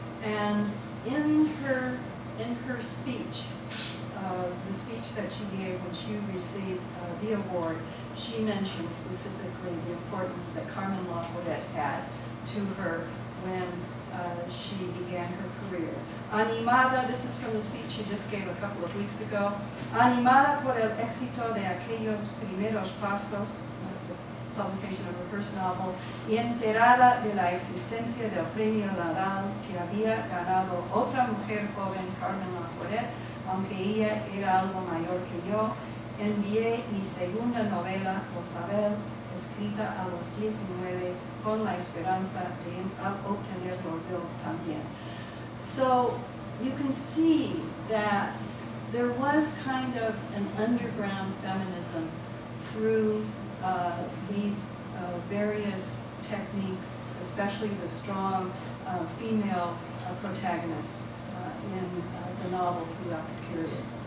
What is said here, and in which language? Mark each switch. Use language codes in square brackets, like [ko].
[en] And in her speech, the speech that she gave when she received the award, she mentioned specifically the importance that Carmen Laforet had to her when she began her career. Animada, this is from the speech she just gave a couple of weeks ago. [es] Animada por el éxito de aquellos primeros pasos, [en] the publication of her first novel, [es] y enterada de la existencia del premio Nadal que había ganado otra mujer joven, Carmen Laforet, aunque ella era algo mayor que yo, envié mi segunda novela, Lo Sabel, escrita a los 19, con la esperanza de obtenerlo yo también. [en] So you can see that there was kind of an underground feminism through these various techniques, especially the strong female protagonist in the novel throughout the period.